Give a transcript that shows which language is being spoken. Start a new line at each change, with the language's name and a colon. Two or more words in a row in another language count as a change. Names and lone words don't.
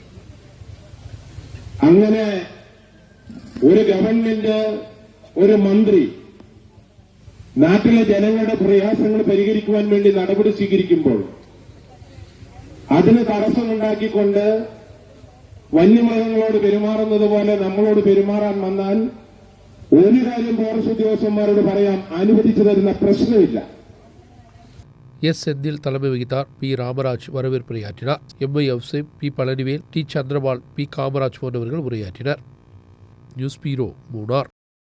Malayalam: അങ്ങനെ ഒരു ഗവൺമെന്റ്, ഒരു മന്ത്രി നാട്ടിലെ ജനങ്ങളുടെ പ്രയാസങ്ങൾ പരിഹരിക്കുവാൻ വേണ്ടി നടപടി സ്വീകരിക്കുമ്പോൾ അതിന് തടസ്സമുണ്ടാക്കിക്കൊണ്ട് വന്യമൃഗങ്ങളോട് പെരുമാറുന്നത് പോലെ നമ്മളോട് പെരുമാറാൻ വന്നാൽ ഒരു കാര്യം ഫോറസ്റ്റ് ഉദ്യോഗസ്ഥന്മാരോട് പറയാം, അനുവദിച്ചു തരുന്ന പ്രശ്നമില്ല.
Tamil: எஸ் செந்தில் தலைமை வகித்தார். பி ராமராஜ் வரவேற்புரையாற்றினார். எம்ஐ அவ்சேம், பி பழனிவேல், டி சந்திரபால், பி காமராஜ் போன்றவர்கள் உரையாற்றினர்.
English: news bureau,
Tamil: மூணார்.